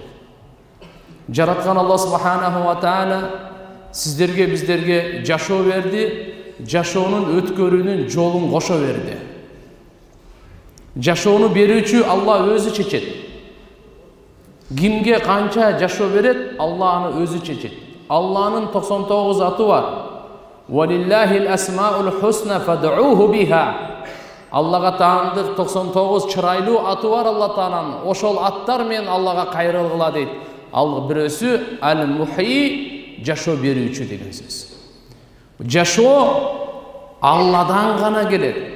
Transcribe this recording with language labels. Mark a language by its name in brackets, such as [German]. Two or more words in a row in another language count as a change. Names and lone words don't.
[Kyrgyz] Жараткан Алла [Arabic] سبحانه وتعالى [Kyrgyz] сиздерге, биздерге жашоо берди, жашоонун өткөрүүнүн жолун кошо берди. Жашоону берүүчү Алла өзү чечет. Кимге канча жашоо берет, Алла аны өзү чечет. Алланын 99 аты бар. [Arabic] ولله الأسماء الحسنى فادعوه بها. [Kyrgyz] Аллага таандык 99 чырайлуу аты бар Алла тааланын. Ошол аттар менен Аллага кайрылгыла дейт. Ал бирөөсү ал-мухи, жашоо берүүчү деген сөз. Жашоо Алладан гана келет.